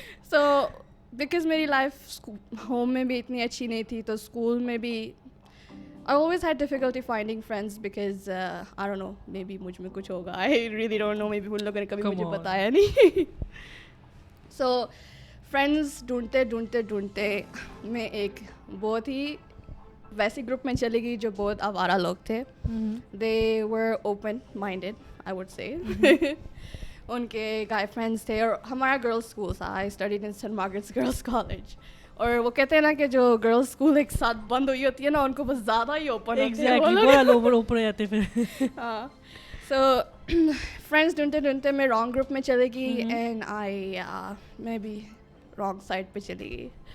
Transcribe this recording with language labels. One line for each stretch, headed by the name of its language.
English: so because
Urdu: میری life home میں بھی
English: اتنی اچھی نہیں تھی, تو اسکول میں بھی I always had difficulty finding friends because I don't know, maybe
Urdu: مجھ میں کچھ ہوگا.
English: I really don't know, maybe
Urdu: ان لوگوں نے کبھی مجھے بتایا نہیں.
English: So friends
Urdu: ڈھونڈتے میں ایک بہت ہی ویسے گروپ میں چلی گئی جو بہت آوارہ لوگ تھے.
English: They were open minded, I would say.
Urdu: ان کے گائے فرینڈس تھے, اور ہمارا گرلس اسکول تھا.
English: I studied in St. Margaret's Girls College.
Urdu: اور وہ کہتے ہیں نا کہ جو گرلس اسکول ایک ساتھ بند ہوئی ہوتی ہے نا, ان کو بس زیادہ ہی اوپن اوپر جاتے پھر. ہاں. سو فرینڈس ڈھونڈتے میں رانگ گروپ میں چلے گئی, اینڈ میں بھی رانگ سائڈ پہ چلی گئی.